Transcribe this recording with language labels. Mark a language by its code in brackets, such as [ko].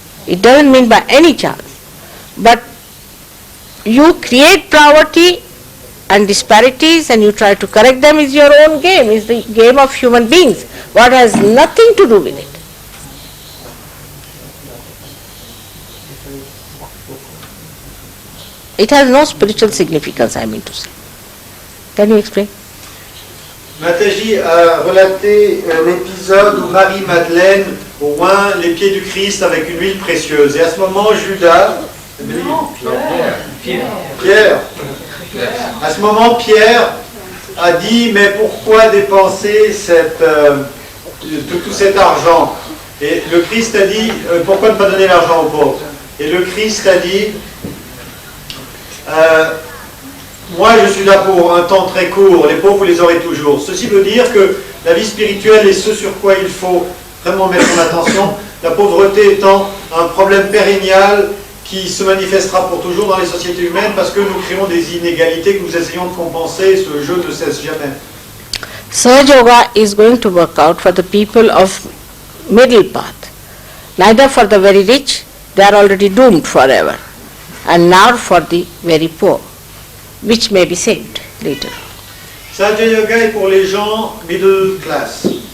[en] It doesn't mean by any chance. But you create poverty and disparities and you try to correct them is your own game, is the game of human beings. What has nothing to do with it. It has no spiritual significance, I mean to say. Can you explain? [fr] Mataji a relaté l'épisode où Marie-Madeleine oint les pieds du Christ avec une huile précieuse. Et à ce moment, Judas, Pierre, à ce moment, Pierre a dit mais pourquoi dépenser tout cet argent? Et le Christ a dit pourquoi ne pas donner l'argent aux pauvres? Et le Christ a dit moi je suis là pour un temps très court, les pauvres vous les aurez toujours. Ceci veut dire que la vie spirituelle est ce sur quoi il faut vraiment mettre en attention, la pauvreté étant un problème pérennial qui se manifestera pour toujours dans les sociétés humaines parce que nous créons des inégalités que nous essayons de compenser, ce jeu ne cesse jamais. [en] Sahaja Yoga is going to work out for the people of middle path. Neither for the very rich, they are already doomed forever, and nor for the very poor, which may be saved later. [fr] Sahaja Yoga est pour les gens middle class.